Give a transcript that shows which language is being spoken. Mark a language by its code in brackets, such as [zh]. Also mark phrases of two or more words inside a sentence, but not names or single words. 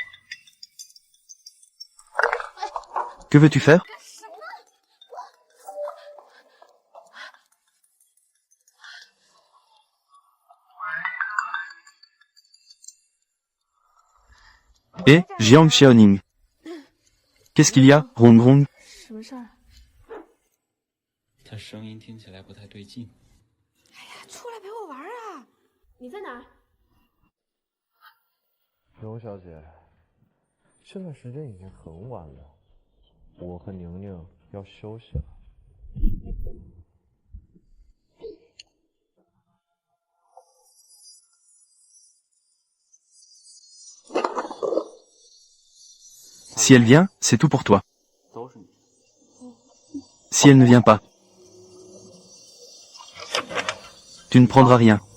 [fr] Que veux-tu faire? Eh, Jiang Xiaoning. Qu'est-ce qu'il y a, Rong Rong? [zh] 他声音听起来不太对劲。出来陪我玩啊！你在哪儿？刘小姐，现在时间已经很晚了，我和宁宁要休息了。 [fr] Si elle vient, c'est tout pour toi. Si elle ne vient pas, tu ne prendras rien.